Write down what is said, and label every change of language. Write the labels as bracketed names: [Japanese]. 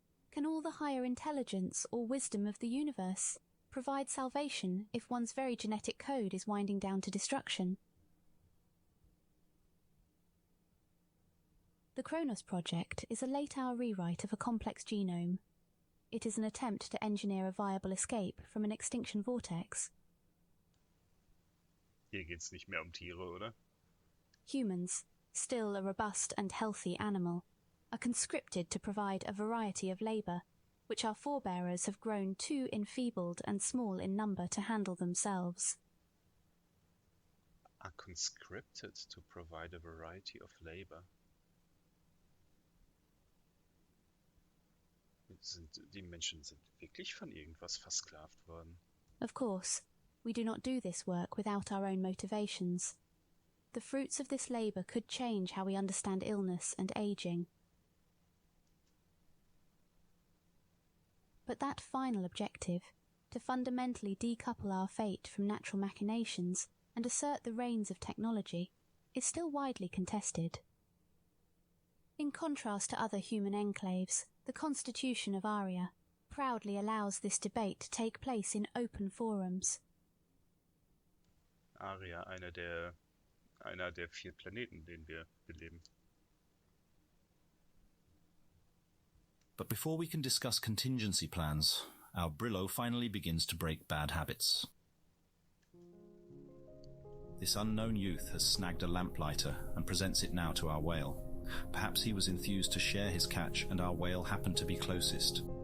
[English] Can all the higher intelligence or wisdom of the universe provide salvation if one's very genetic code is winding down to destruction? The Kronos project is a late-hour rewrite of a complex genome. It is an attempt to engineer a viable escape from an extinction vortex. [German] Hier geht's nicht mehr Tiere, oder? [English] Humans, still a robust and healthy animal, are conscripted to provide a variety of labour, which our forebearers have grown too enfeebled and small in number to handle themselves. Are conscripted to provide a variety of labor. [German] Die Menschen sind wirklich von irgendwas versklavt worden. [English] Of course, we do not do this work without our own motivations. The fruits of this labour could change how we understand illness and ageing. But that final objective, to fundamentally decouple our fate from natural machinations and assert the reins of technology, is still widely contested. In contrast to other human enclaves, the Constitution of Aria proudly allows this debate to take place in open forums. [German] Aria, einer der 4 Planeten, den wir beleben. [English] But before we can discuss contingency plans, our Brillo finally begins to break bad habits. This unknown youth has snagged a lamplighter and presents it now to our whale. Perhaps he was enthused to share his catch and our whale happened to be closest.